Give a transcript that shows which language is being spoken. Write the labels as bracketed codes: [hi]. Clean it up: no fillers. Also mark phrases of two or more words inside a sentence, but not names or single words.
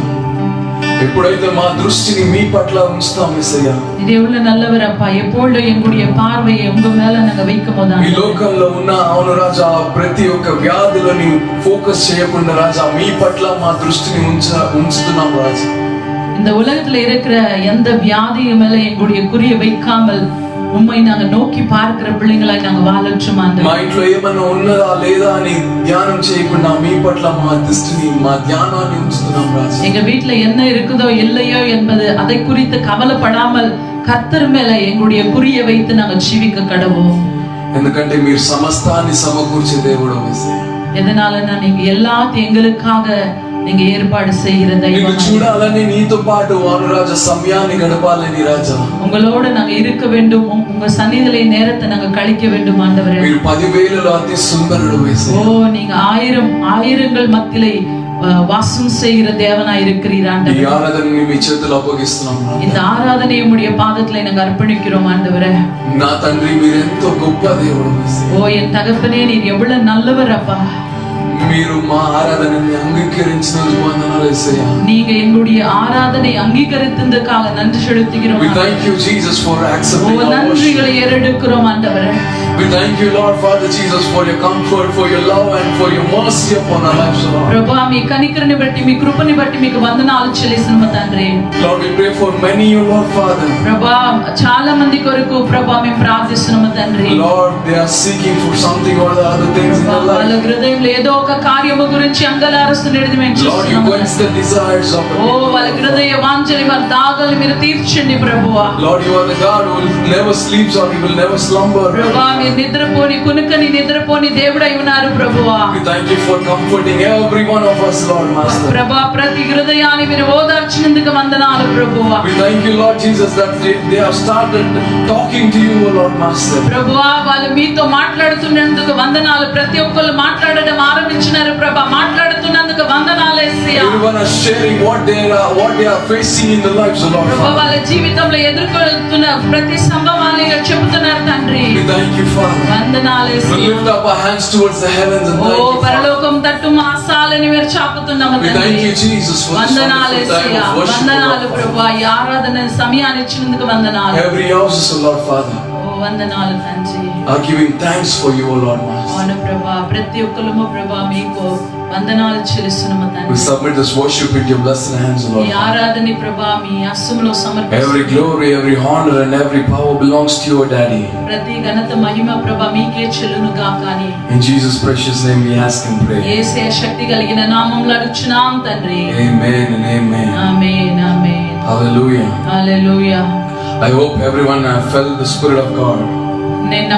[te] ఎప్పుడైతే మా దృష్టిని మీ పట్ల ఉంచుతాం యేసయ్యా, [ta] தெய்வமே நல்லவரப்பா எப்போது எங்களுடைய பார்வை எங்க மேல నాங்க வைக்கும்போது [te] ఈ లోకంలో ఉన్న అవును రాజా ప్రతి ఒక్క వ్యాధులని ఫోకస్ చేయకుండా రాజా మీ పట్ల మా దృష్టిని ఉంచుతున్నాం రాజా. [ta] இந்த உலகத்துல இருக்கிற எந்த வியாதிய மேல எங்களுடைய குறிய வைக்காமல் உம்மை நாங்க நோக்கி பார்க்கிற பிள்ளைங்களாய் நாங்க வாழட்டும் ஆண்டவரே. [te] మా ఇంట్లో ఏమన్నా ఉన్నదా లేదా అని ధ్యానం చేయకుండా మీ పట్ల మా దృష్టిని మా ధ్యానాన్ని ఉంచుతున్నాం రాజా. [ta] எங்க வீட்ல என்ன இருக்குதோ இல்லையோ என்பது அதை குறித்து கவலைப்படாமல் கர்த்தர் மேல எங்களுடைய குறிய வைத்து நாங்க ஜீவிக்க கடவோம். [te] ఎందుకంటే మీరు సమస్తాన్ని సమకూర్చే దేవుడు యేసయ్యా. [ta] எதனாலனா நீங்க எல்லாத்தையும் எங்களுக்காக நீங்க ஏற்பாடு செய்கிற தெய்வம். [te] చూడాలని నీతో పాటు వానురాజా సమయాన్ని గడపాలని రాజా. [ta] உங்களோட நாங்க இருக்க வேண்டும், உங்க சந்நிதியிலே நேரத்தை நாங்க கழிக்க வேண்டும் ஆண்டவரே. [te] మీరు 10,000లో అతి సుందరుడు యేసయ్యా. [ta] ஓ நீங்க ஆயிரங்கள் மத்தியிலே வாசம் செய்கிற தேவனாய் இருக்கிறீர் ஆண்டவரே. [te] ఈ ఆరాధనని మీ చేతుల్లో అప్పగిస్తున్నాం. [ta] இந்த ఆరాధనயை உம்முடைய பாதத்திலே நாங்க அர்ப்பணிக்கிறோம் ஆண்டவரே. [te] నా తండ్రి మీరెంతో గొప్ప దేవుడు యేసయ్యా. [ta] ஓ என் தகப்பனே நீர் எவ்வளவு நல்லவர் அப்பா. [te] మీరు మా ఆరాధనని అంగీకరించినందుకు వందనాలు యేసయ్యా. [ta] நீங்க எங்களுடைய ஆராதனை அங்கீகரித்ததற்காக நன்றி செலுத்துகிறோம். [en] We thank you Jesus for accepting our worship. [ta] நன்றிகளை ஏறெடுக்கிறோம் ஆண்டவரே. [en] We thank you Lord Father Jesus for your comfort, for your love and for your mercy upon our lives Lord. [te] ప్రభువా మీ కనికరని బట్టి మీ కృపని బట్టి మీకు వందనాలు చెల్లిస్తున్నాము తండ్రి. [en] Lord we pray for many you Lord Father. [te] ప్రభువా చాలా మంది కొరకు ప్రభువా మేము ప్రార్థిస్తున్నాము తండ్రి. [en] Lord they are seeking for something or the other things in their life. [te] వాళ్ళ హృదయంలో ఏదో ఒక కార్యము గురించి అంగలారుస్తున్నది మేము [en] Lord you [te] చూస్తున్నాము. [en] quench the desires of the [te] ఓ వాళ్ళ హృదయ వాంఛని వాళ్ళ దాగలు మీరు తీర్చండి ప్రభువా. [en] Lord you are the God who will never sleeps or he will never slumber. [te] ప్రభువా మీరు నిద్రపోని కునుకని నిద్రపోని దేవుడై ఉన్నారు ప్రభువా. [en] We thank you for comforting every one of us Lord Master. [te] ప్రభువా ప్రతి హృదయాన్ని మీరు ఓదార్చినందుకు వందనాలు ప్రభువా. [en] We thank you Lord Jesus that they have started talking to you Lord Master. [te] ప్రభువా వాళ్ళు మీతో మాట్లాడుతున్నందుకు వందనాలు. ప్రతి ఒక్కరు మాట్లాడడం ఆరంభించినారు ప్రభువా. మాట్లాడుతున్నందుకు వందనాలు యేసయ్యా. [en] Everyone is sharing what they are facing in their lives Lord. [te] ప్రభువా వాళ్ళ జీవితంలో ఎదుర్కొంటున్న ప్రతి సంభవాన్ని చెబుతున్నారు తండ్రి. [en] We thank you Father. [te] వందనాలు [en] We [te] యేసయ్యా. [en] lift up our hands towards the heavens and [te] ఓ [en] thank you Father. [te] పరలోకం తట్టు మా ఆశలని మీరు చాపుతున్నాము [en] We thank [te] తండ్రి. [en] you Jesus for this [te] వందనాలు [en] wonderful time [te] యేసయ్యా. [en] of worship [te] వందనాలు [en] Lord. [te] ప్రభువా ఈ ఆరాధన సమయాన్ని ఇచ్చినందుకు వందనాలు. [en] Every house Lord Father [te] ఓ వందనాలు తండ్రి. [en] are giving thanks for you Lord Master. [te] అవును ప్రభా ప్రతి ఒక్కరము ప్రభా మీకు వందనాలు చెల్లిస్తున్నాము [en] We [te] తండ్రి. [en] submit this worship into your blessed hands Lord. [te] ఈ ఆరాధన ప్రభా మీ హస్తములో [en] Every [te] సమర్పిస్తున్నాము. [en] glory, every honor and every power belongs to your daddy. [te] ప్రతి ఘనత మహిమ ప్రభా మీకే చెల్లును గాక అని [en] In Jesus precious name we ask and pray. [te] యేసే శక్తి కలిగిన నామములో అడుగుచున్నాం తండ్రి. [en] Amen and amen. [te] ఆమేన్ ఆమేన్. [en] Hallelujah. [te] హల్లెలూయా. [en] I hope everyone felt the Spirit of God.